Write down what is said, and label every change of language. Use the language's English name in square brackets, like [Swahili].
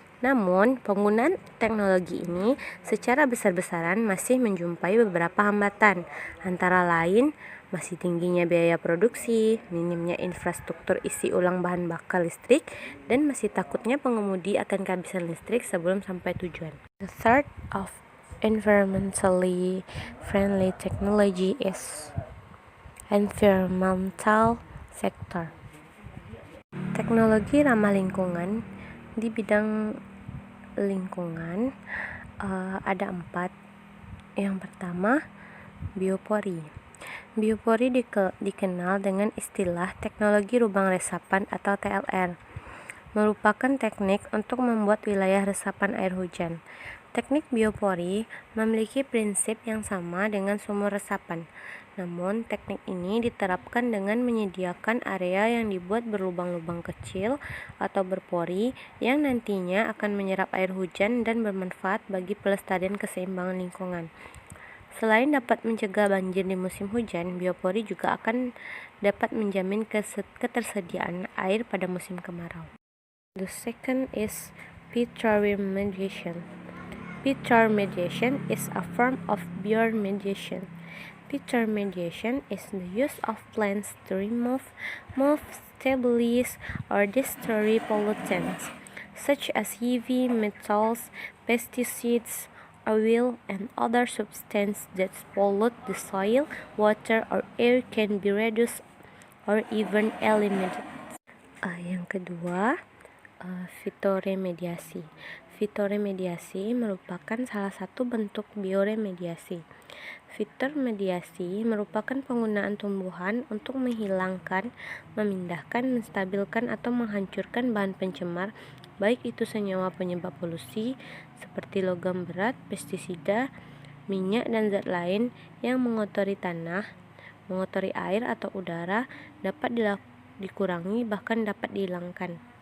[Indonesian] Namun, penggunaan teknologi ini secara besar-besaran masih menjumpai beberapa hambatan, antara lain masih tingginya biaya produksi, minimnya infrastruktur isi ulang bahan bakar listrik, dan masih takutnya pengemudi akan kehabisan listrik sebelum sampai tujuan. [English] The third of environmentally friendly technology is environmental sector. [Indonesian] Teknologi ramah lingkungan. Di bidang lingkungan ada 4. Yang pertama, biopori. Biopori dikenal dengan istilah teknologi lubang resapan atau TLR. Merupakan teknik untuk membuat wilayah resapan air hujan. Teknik biopori memiliki prinsip yang sama dengan sumur resapan. Namun, teknik ini diterapkan dengan menyediakan area yang dibuat berlubang-lubang kecil atau berpori yang nantinya akan menyerap air hujan dan bermanfaat bagi pelestarian keseimbangan lingkungan. Selain dapat mencegah banjir di musim hujan, biopori juga akan dapat menjamin ketersediaan air pada musim kemarau. [English] The second is phytoremediation. Phytoremediation is a form of bioremediation. Phytoremediation is the use of plants to remove, stabilize, or destroy pollutants, such as heavy metals, pesticides, oil, and other substances that pollute the soil, water, or air can be reduced or even eliminated. [Indonesian] Yang kedua, fitoremediasi. Fitoremediasi merupakan salah satu bentuk bioremediasi. Fitoremediasi merupakan penggunaan tumbuhan untuk menghilangkan, memindahkan, menstabilkan, atau menghancurkan bahan pencemar, baik itu senyawa penyebab polusi seperti logam berat, pestisida, minyak, dan zat lain yang mengotori tanah, mengotori air atau udara, dapat dikurangi bahkan dapat dihilangkan.